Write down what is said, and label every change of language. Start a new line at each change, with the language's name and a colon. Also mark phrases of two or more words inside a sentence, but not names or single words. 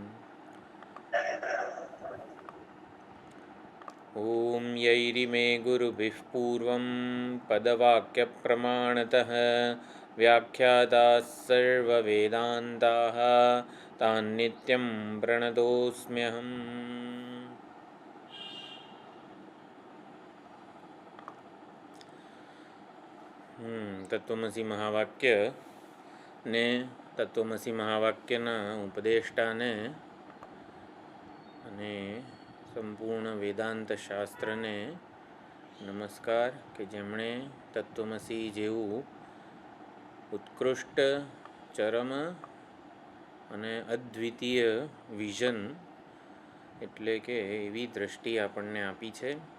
Sanskrit: ॐ यैरिमे गुरुभिः पूर्वं पदवाक्यप्रमाणतः व्याख्याताः सर्ववेदान्ताः तान् नित्यं प्रणतोऽस्म्यहम्।
Gujarati: તત્વમસી મહાવાક્ય ને તત્વમસી મહાવાક્યના ઉપદેષ્ટાને અને સંપૂર્ણ વેદાંત શાસ્ત્રને નમસ્કાર કે જેમણે તત્વમસી જેવું ઉત્કૃષ્ટ ચરમ અને અદ્વિતીય વિઝન એટલે કે એવી દ્રષ્ટિ આપણને આપી છે.